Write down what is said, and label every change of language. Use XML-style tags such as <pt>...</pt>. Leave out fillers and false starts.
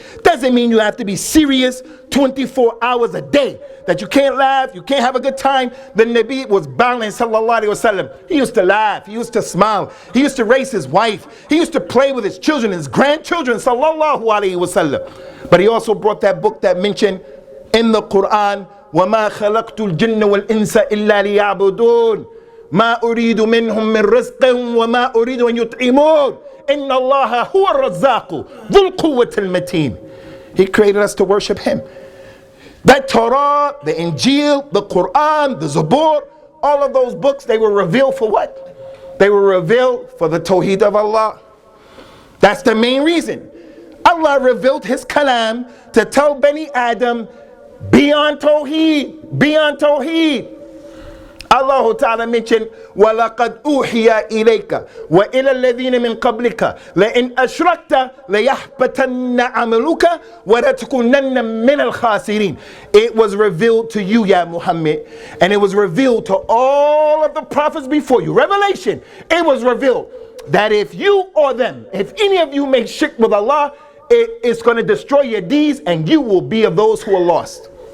<en>Doesn't mean you have to be serious 24 hours a day, that you can't laugh, you can't have a good time. The Nabi was balanced, sallallahu alaihi wasallam. He used to laugh, he used to smile, he used to raise his wife, he used to play with his children, his grandchildren, sallallahu alaihi wasallam. But he also brought that book that mentioned in the Qur'an,</en> <ar>وَمَا خَلَقْتُ الْجِنَّ وَالْإِنسَ إِلَّا لِيَعْبُدُونَ مَا أُرِيدُ مِنْهُم مِّن رِزْقٍ وَمَا أُرِيدُ أَن يُطْعِمُونَ إِنَّ اللَّهَ هُوَ الرَّزَّاقُ ذُو الْقُوَّةِ الْمَتِينُ.</ar> <en>He created us to worship him. That Torah, the Injil, the Qur'an, the Zabur, all of those books, they were revealed for what? They were revealed for the Tawheed of Allah. That's the main reason. Allah revealed his kalam to tell Bani Adam, be on Tawheed, be on Tawheed. Allah Ta'ala mentioned,</en> <ar>وَلَقَدْ أُوحِيَ إِلَيْكَ وَإِلَى الَّذِينَ مِنْ قَبْلِكَ لَإِنْ أَشْرَكْتَ لَيَحْبَتَنَّ عَمَلُكَ وَلَتَكُونَنَّ مِنَ الْخَاسِرِينَ.</ar> <en>It was revealed to you, Ya Muhammad, and it was revealed to all of the prophets before you. Revelation, it was revealed that if you or them, if any of you make shirk with Allah, it is going to destroy your deeds and you will be of those who are lost.</en>